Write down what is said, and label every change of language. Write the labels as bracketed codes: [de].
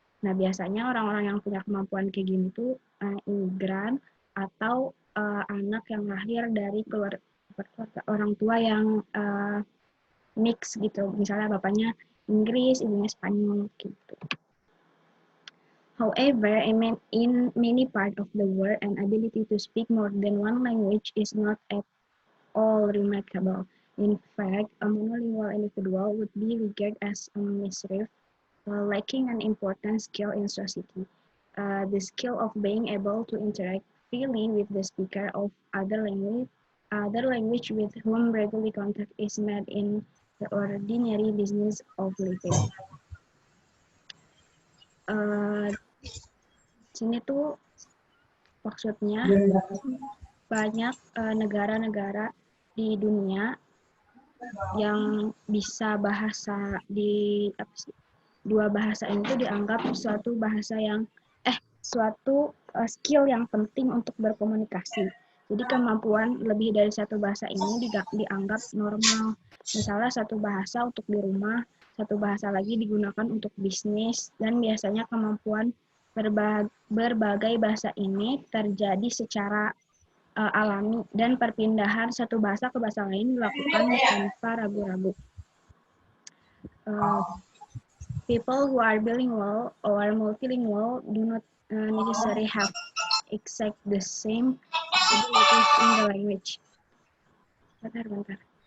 [id] Nah, biasanya orang-orang yang punya kemampuan kayak gini tuh imigran atau anak yang lahir dari keluarga orang tua yang mix gitu. Misalnya bapaknya Inggris, ibunya Spanyol gitu. [en] However, in many parts of the world, an ability to speak more than one language is not at all remarkable. In fact, a monolingual individual would be regarded as a mischief, lacking an important skill in society. The skill of being able to interact freely with the speaker of other language with whom regular contact is made in the ordinary business of living. [id] Sini tuh maksudnya banyak negara-negara di dunia yang bisa bahasa di dua bahasa ini tuh dianggap suatu bahasa yang suatu skill yang penting untuk berkomunikasi. Jadi kemampuan lebih dari satu bahasa ini dianggap normal. Misalnya satu bahasa untuk di rumah, satu bahasa lagi digunakan untuk bisnis, dan biasanya kemampuan berbagai bahasa ini terjadi secara alami dan perpindahan satu bahasa ke bahasa lain dilakukan tanpa ragu-ragu. [en] People who are bilingual or multilingual do not necessarily have exact the same abilities in the language. [id] Bentar.